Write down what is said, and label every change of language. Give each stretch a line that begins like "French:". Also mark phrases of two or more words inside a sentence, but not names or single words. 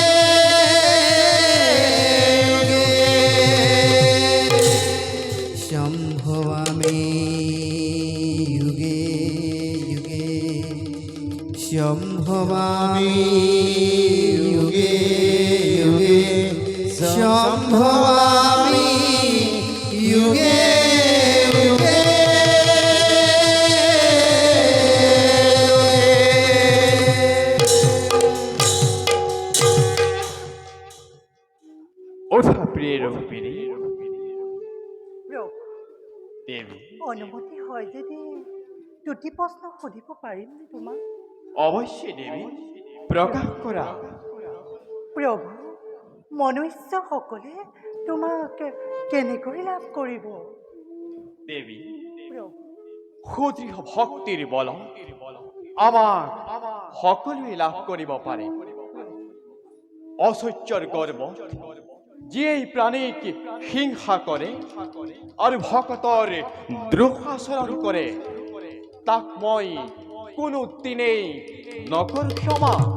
Sanskrit: सम्भवामि युगे युगे सम्भवामि युगे युगे सम्भवामि युगे युगे
Assamese: ওঠা প্রিয় রূপিণী দেবী, অনুমতি হয় যদি দুটি প্ৰশ্ন সুধিব পাৰিমনে তোমাক? অবশ্যই দেবী, প্রকাশ করা। প্ৰভু, মনুষ্যসকলে তোমাক কেনেকৈ লাভ কৰিব? দেবী, প্ৰভু, সুদৃঢ় ভক্তিৰ বল আমাক সকলোৱে লাভ কৰিব পাৰে। অসহ্যৰ গৰ্ব যিয়েই প্ৰাণীক হিংসা কৰে আৰু ভকতৰ দ্ৰোহাচৰণ কৰে, তাক মই কোনো দিনেই নকৰ ক্ষমা।